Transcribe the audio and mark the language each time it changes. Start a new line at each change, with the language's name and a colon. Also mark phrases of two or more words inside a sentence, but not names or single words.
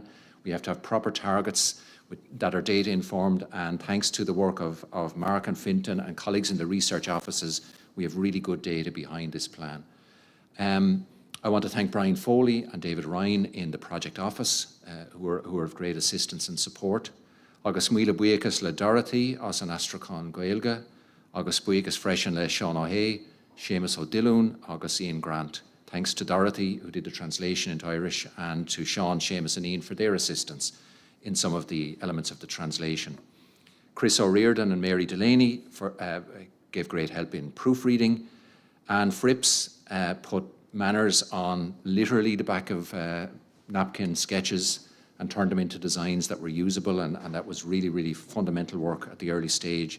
English: We have to have proper targets that are data-informed, and thanks to the work of Mark and Fintan and colleagues in the research offices, we have really good data behind this plan. I want to thank Brian Foley and David Ryan in the project office, who are of great assistance and support.
Irish: Agus míle buíochas le Dorothy as an Astrachan Gaelga, agus buíochas freisin le Sean O'Hay, Seamus O'Dillon, agus Ian Grant.
English: Thanks to Dorothy, who did the translation into Irish, and to Sean, Seamus and Ian for their assistance in some of the elements of the translation. Chris O'Riordan and Mary Delaney gave great help in proofreading, and Frips put manners on literally the back of napkin sketches and turned them into designs that were usable, and that was really, really fundamental work at the early stage.